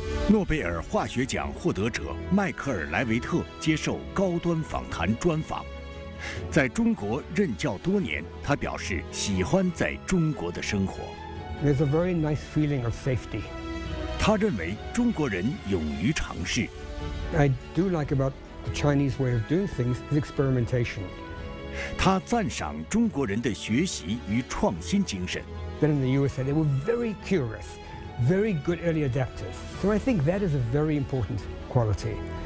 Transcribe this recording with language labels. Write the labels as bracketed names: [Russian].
[Chinese] 诺贝尔化学奖获得者迈克尔·莱维特接受高端访谈专访。在中国任教多年，他表示喜欢在中国的生活。 [English] There's a very nice feeling of safety. [Chinese] 他认为中国人勇于尝试。 [English] I do like about the Chinese way of doing things is experimentation. [Chinese] 他赞赏中国人的学习与创新精神。 [English] Then in the USA, they were very curious, very good early adapters. So I think that is a very important quality.